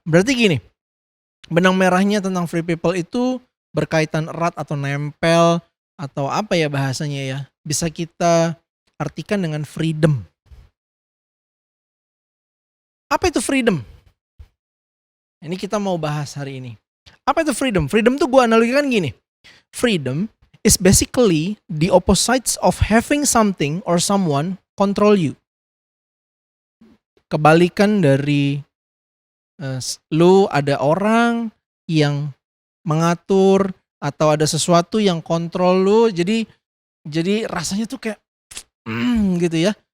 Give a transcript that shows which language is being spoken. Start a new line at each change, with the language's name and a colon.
Indonesian: Berarti gini, benang merahnya tentang Free People itu berkaitan erat atau nempel atau apa ya bahasanya ya. Bisa kita artikan dengan freedom. Apa itu freedom? Ini kita mau bahas hari ini. Apa itu freedom? Freedom tuh gue analogikan gini.
English: Freedom is basically the opposites of having something or someone control you.
Indonesian: Kebalikan dari lu ada orang yang mengatur atau ada sesuatu yang kontrol lu. Jadi rasanya tuh kayak gitu ya.